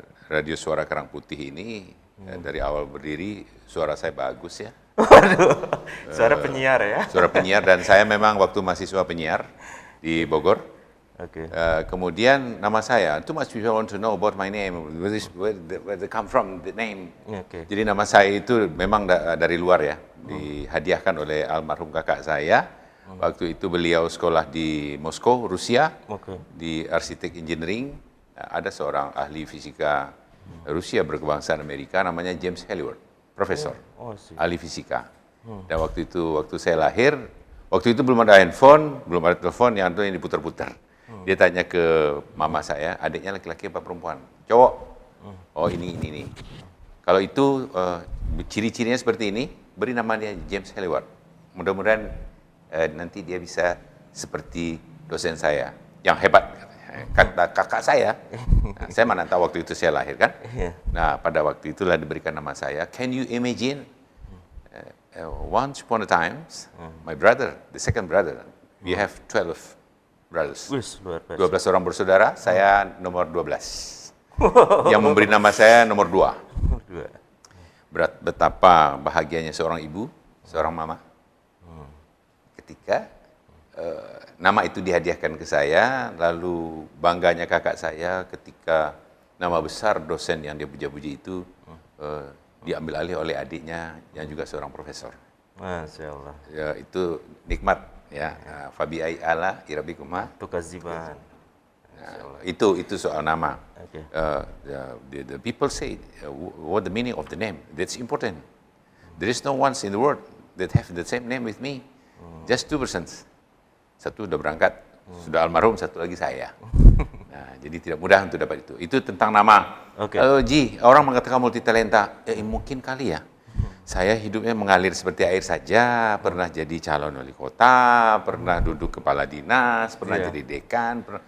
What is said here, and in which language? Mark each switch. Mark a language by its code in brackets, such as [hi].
[id] Radio Suara Kerang Putih ini dari awal berdiri suara saya bagus ya. Waduh, suara penyiar ya? Suara penyiar, dan saya memang waktu mahasiswa penyiar di Bogor. Kemudian nama saya, [en] too much people want to know about my name, where they come from, the name. [id] Jadi nama saya itu memang dari luar ya, dihadiahkan oleh almarhum kakak saya. Waktu itu beliau sekolah di Moskow, Rusia, di arsitek engineering. Ada seorang ahli fisika Rusia berkebangsaan Amerika, namanya James Halliward. Profesor, ahli fisika. Dan waktu saya lahir, waktu itu belum ada handphone, belum ada telepon, yang itu yang diputar-putar. Dia tanya ke mama saya, adiknya laki-laki apa perempuan? Cowok. Oh ini. Kalau itu ciri-cirinya seperti ini, beri nama dia James Halliward. Mudah-mudahan nanti dia bisa seperti dosen saya. yang hebat. Kata kakak saya, nah, saya mana tahu waktu itu saya lahir kan. Nah, pada waktu itulah diberikan nama saya. [en] Can you imagine? Once upon a time, my brother, the second brother, we have 12 brothers. [id] 12 orang bersaudara, saya nomor 12. Yang memberi nama saya nomor 2. Betapa bahagianya seorang ibu, seorang mama, ketika nama itu dihadiahkan ke saya, lalu bangganya kakak saya ketika nama besar dosen yang dia puja-puji itu diambil alih oleh adiknya yang juga seorang profesor. Masya Allah. Ya, itu nikmat ya. [ar] Fabi ai ala irabikuma tukaziban. [id] Itu soal nama. [en] Okay. The people say what the meaning of the name. That's important. There is no one in the world that have the same name with me. Just 2 persons. [id] Satu udah berangkat, sudah almarhum, satu lagi saya. Nah, jadi tidak mudah untuk dapat itu. Itu tentang nama. [en] Okay. [id] Orang mengatakan multitalenta, mungkin kali ya. Saya hidupnya mengalir seperti air saja, pernah jadi calon wali kota, pernah duduk kepala dinas, pernah jadi dekan.